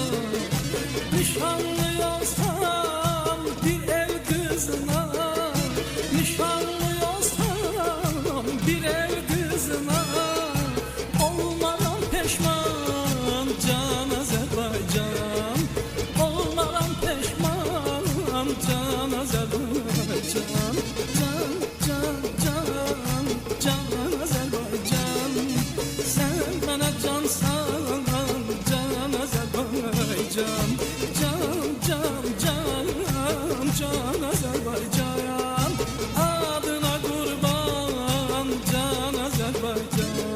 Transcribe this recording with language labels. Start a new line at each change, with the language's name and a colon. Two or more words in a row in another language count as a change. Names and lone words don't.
Azerbaijani: Nişanlı olsam bir el qızına, nişanlı olsam bir el qızına. Olmaram peşman can Azerbaycan. Olmaram peşman can Azerbaycan. Can can can can Azerbaycan.
Turkish: Sen bana cansan can Azerbaycan.
Azerbaijani: Can can can can Azerbaycan. Adına kurban can Azerbaycan.